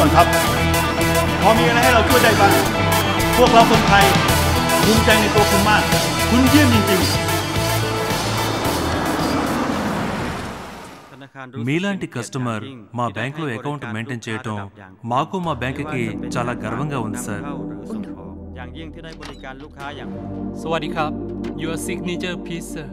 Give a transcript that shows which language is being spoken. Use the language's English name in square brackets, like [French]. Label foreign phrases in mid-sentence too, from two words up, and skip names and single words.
[Thai] อนครับพอมีอะไรให้เราช่วยได้บ้างพวกเราคนไทยภูมิใจในตัวคุณมากคุณเยี่ยมจริงๆ [Telugu] మీలాంటి కస్టమర్ మా బ్యాంకులో [English] account maintain [Telugu] చేయటం మాకు మా బ్యాంకుకి చాలా గర్వంగా ఉంది సార్. [Thai] สวัสดี ครับ [English] your signature please sir.